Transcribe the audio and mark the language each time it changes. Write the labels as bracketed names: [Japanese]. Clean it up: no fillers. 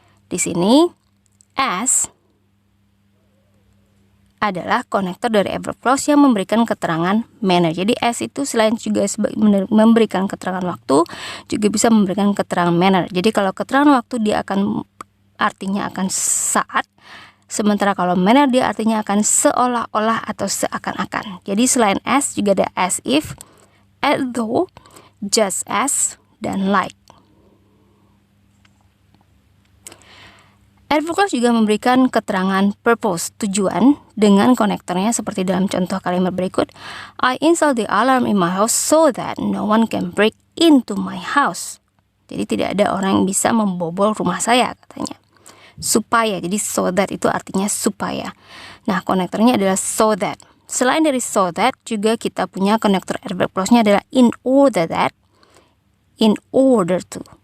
[Indonesian] Di sini as adalah konektor dari adverb clause yang memberikan keterangan manner. Jadi as itu selain juga memberikan keterangan waktu, juga bisa memberikan keterangan manner. Jadi kalau keterangan waktu dia artinya akan saat, sementara kalau manner dia artinya akan seolah-olah atau seakan-akan. Jadi selain as juga ada as if, as though, just as, dan like. Adverb clause juga memberikan keterangan purpose, tujuan, dengan konektornya seperti dalam contoh kalimat berikut. [English] I install the alarm in my house so that no one can break into my house. [Indonesian] Jadi tidak ada orang yang bisa membobol rumah saya, katanya. Supaya, jadi so that itu artinya supaya. Nah, konektornya adalah so that. Selain dari so that, juga kita punya konektor adverb clause-nya adalah in order that, in order to.